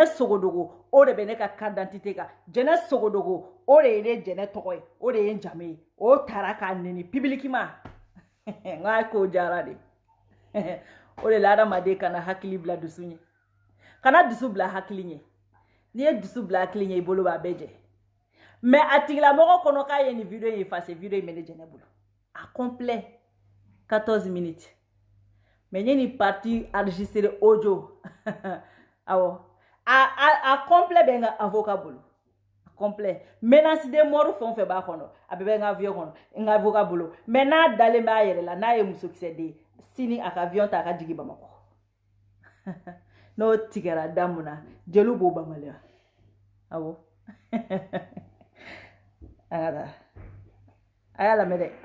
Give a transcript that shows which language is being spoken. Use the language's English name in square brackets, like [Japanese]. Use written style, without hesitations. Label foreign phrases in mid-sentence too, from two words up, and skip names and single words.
[Bambara] sogodogo o de bɛ ne ka [French] carte d'identité [Bambara] kan jɛnɛ sogodogo o de ye ne jɛnɛ tɔgɔ ye o de ye n jamu ye o taara k'a neni publiquement n k'a ko jara de o de la adamaden kana hakili bila dusu ɲɛ kana dusu bila hakili ɲɛ n'i ye dusu bila hakili ɲɛ i bolo b'a bɛɛ jɛ mais a tigilamɔgɔ kɔnɔ k'a ye nin video in effacer video in bɛ ne jɛnɛ bolo a complet 14 minutes mais n ye nin [French] partie enregistré audio [Bambara] awɔ a complet bɛ n ka avocat bolo a complet [French] menace de mort [Bambara] fɛn o fɛn b'a kɔnɔ a bɛɛ bɛ n ka avion kɔnɔ n ka avocat bolo mais n'a dalen b'a yɛrɛ la n'a ye musokisɛ den sini a ka avion ta a ka jigin Bamakɔ n'o tigɛra da mun na jeliw b'o bamaliya awɔ an ka taa a y'a lamɛn dɛ